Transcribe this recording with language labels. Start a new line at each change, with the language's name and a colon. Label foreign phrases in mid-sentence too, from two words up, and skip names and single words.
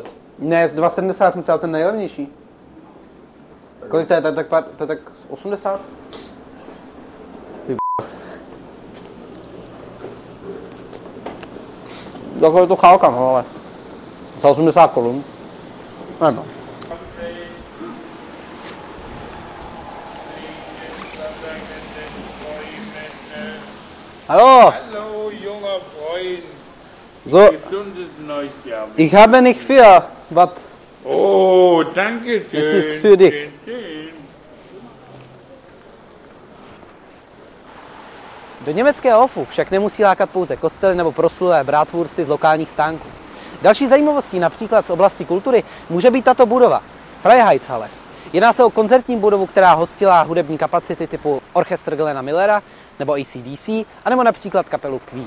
Czech: Ne, z 2,70 jsem si dal ten nejlevnější. Kolik to je? To je tak 80? Takhle je to chálka, no, ale za 80 korun. Ano.
German: Hallo! Hallo, junger Freund. So, Gesundes neues Jahr. ich habe nicht viel, was? Oh, danke schön. Es ist für dich.
Czech: Do německého Hofu však nemusí lákat pouze kostely nebo proslulé bratwursty z lokálních stánků. Další zajímavostí například z oblasti kultury může být tato budova, Freiheitshalle. Jedná se o koncertní budovu, která hostila hudební kapacity typu orchestr Glena Millera nebo AC/DC, anebo například kapelu Queen.